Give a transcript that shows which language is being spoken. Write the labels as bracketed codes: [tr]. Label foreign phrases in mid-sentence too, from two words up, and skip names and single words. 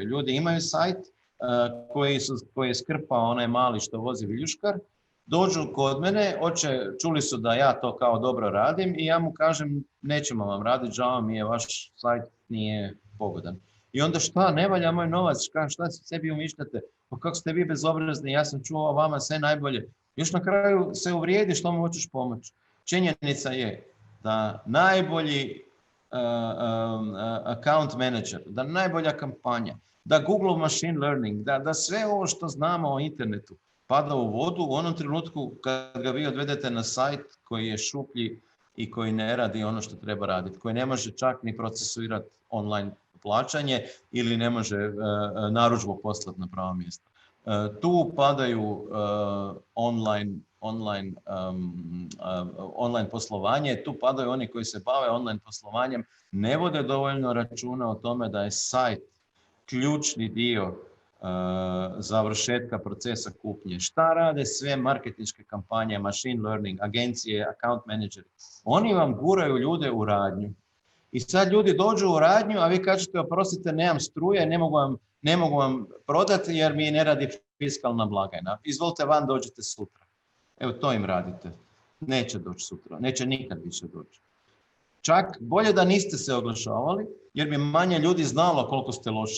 [hr] Ljudi imaju sajt koji je skrpao onaj mali što vozi viljuškar, dođu kod mene, čuli su da ja to kao dobro radim i ja mu kažem nećemo vam raditi, žao mi je, vaš sajt nije pogodan. I onda šta, ne valja moj novac, šta se sebi umišljate, pa kako ste vi bezobrazni, ja sam čuo o vama sve najbolje. Još na kraju se uvrijedi što mu hoćeš pomoći. Činjenica je da najbolji [en] account manager, [hr] da najbolja kampanja, da Google [en] machine learning, [hr] da sve ovo što znamo o internetu pada u vodu u onom trenutku kad ga vi odvedete na sajt koji je šuplji i koji ne radi ono što treba raditi, koji ne može čak ni procesuirati online plaćanje ili ne može narudžbu poslati na pravo mjesto. Tu padaju online poslovanje, tu padaju oni koji se bave online poslovanjem, ne vode dovoljno računa o tome da je sajt ključni dio završetka procesa kupnje. Šta rade sve marketinške kampanje, [en] machine learning, [hr] agencije, [en] account manageri? [hr] Oni vam guraju ljude u radnju. I sad ljudi dođu u radnju, a vi kažete oprostite, nemam struje, ne mogu vam prodati jer mi ne radi fiskalna blagajna. Izvolite van, dođite sutra. Evo to im radite. Neće doći sutra, neće nikad više doći. Čak bolje da niste se oglašavali jer bi manje ljudi znalo koliko ste loši.